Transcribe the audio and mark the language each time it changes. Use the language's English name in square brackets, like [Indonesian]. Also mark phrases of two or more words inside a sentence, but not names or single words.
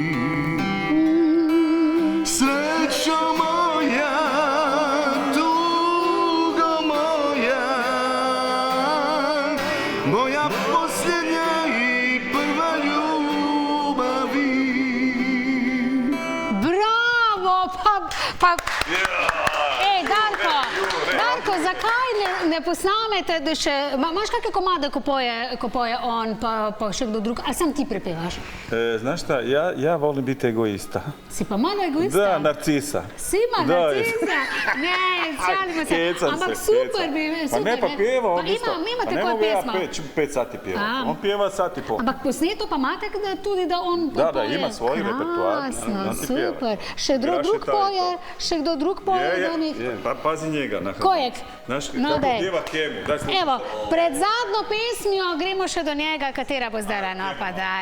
[Croatian] Srećo moja, tugo moja, moja posljednja i prva ljubavi. [Slovenian] Bravo! Pa... Darko, zakaj ne posnamete, da še... [Croatian] Imaš kakve komade, [Slovenian] ko poje on, pa še kdo drug, ali sam ti prepevaš? [Croatian] Znaš šta, ja volim biti egoista. [Slovenian] Si pa malo egoista? [Croatian] Da, narcisa. [Slovenian] Si ima narcisa? Ne, šalimo se. Ampak super bi... [Croatian] Pa ne, pa pjeva on isto. Imate koja pesma? 5 sati pjeva. On pjeva sat i pol. [Slovenian] Ampak posneto pa imate tudi, da on poje? [Croatian] Da, ima svoj repertoar. [Slovenian] Krasno, super. Še kdo drug poje? [Croatian] Pa pazi njega. Kojeg? Znaš, kako pjeva Kemu. [Slovenian] Evo, pred zadnjo pesmijo gremo še do njega, katera bo zdaj, no pa daj.